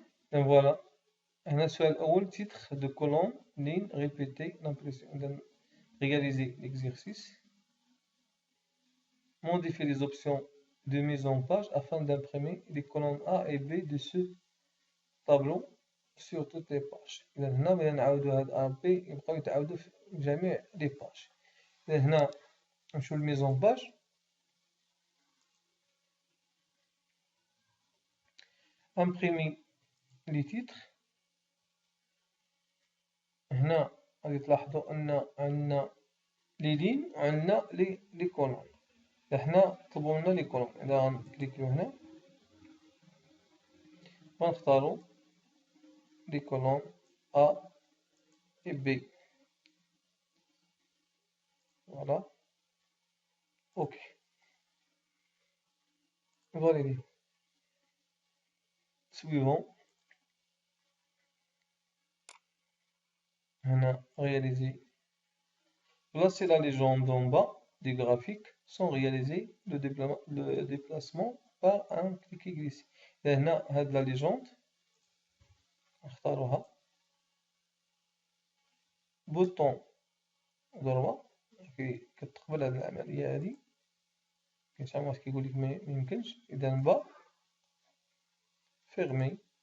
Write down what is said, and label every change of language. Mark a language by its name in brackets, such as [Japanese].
[Arabic] فوالا هنا السؤال الأول [French] titre de colonne ligne répétée l'impression. إذا réaliser l'exercice. Modifier les options de mise en page afin d'imprimer les colonnes A et B de ce tableau sur toutes les pages. [Arabic] إذا هنا بغينا نعاودو هاد A B يبقاو يتعاودو في جميع لي باج. إذا هنا نمشيو لميز اون باج. امبريمي لي تيتر. هنا غادي تلاحظوا ان عندنا لي لين وعندنا لي كولون. حنا طلبوا لنا لي كولون. اذا غنكليكيو هنا غنختاروا لي كولون ا و بي. فوالا اوكي فاليدي. [French] suivant. هنا réaliser. Placer la légende en bas du graphique sans réaliser le déplacement par un cliquet glissé. [Arabic] هنا هاد لا ليجوند نختاروها بوطون ضربة كتقبل هاد العملية هادي. كاين شحال من واحد كيقولك ميمكنش. إذا با فيغمي.